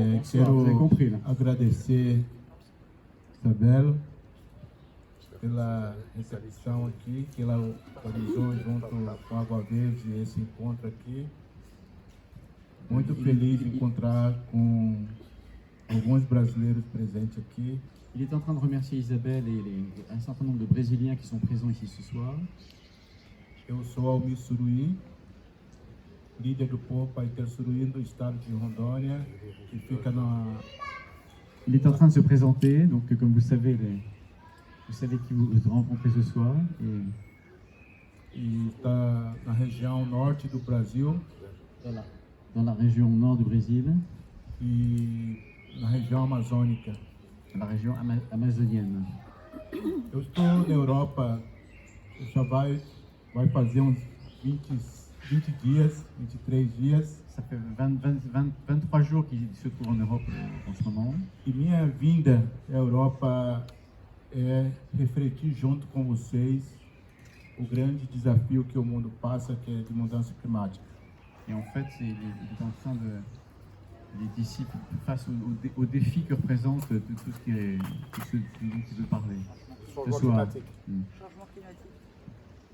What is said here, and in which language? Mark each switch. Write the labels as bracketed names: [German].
[Portuguese] Quero agradecer Isabel pela recepção aqui, que ela organizou junto com a Água Verde esse encontro aqui. Muito feliz de encontrar com alguns brasileiros presentes aqui. [French] Il est en train de remercier Isabelle et un certain nombre de Brésiliens qui sont présents ici ce soir. [Portuguese] Eu sou Almir Suruí, líder do povo Paiter Suruí do estado de Rondônia, que fica na... [French] Il est en train de se présenter, donc comme vous savez qui vous rencontrez ce soir. [Portuguese] E está na região norte do Brasil. [French] Dans la région nord du Brésil. [Portuguese] E na região amazônica. [French] La région amazonienne. [Portuguese] Eu estou na Europa, já vai fazer uns 20 dias, 23 dias. [French] Ça fait 23 jours qu'il se trouve en Europe en ce moment. [Portuguese] E minha vinda à Europa é refletir junto com vocês o grande desafio que o mundo passa, que é de mudança climática. [French] Et en fait, il est en train de... Les disciples face aux défis que représente tout ce dont il veut parler. Changement climatique. Changement climatique.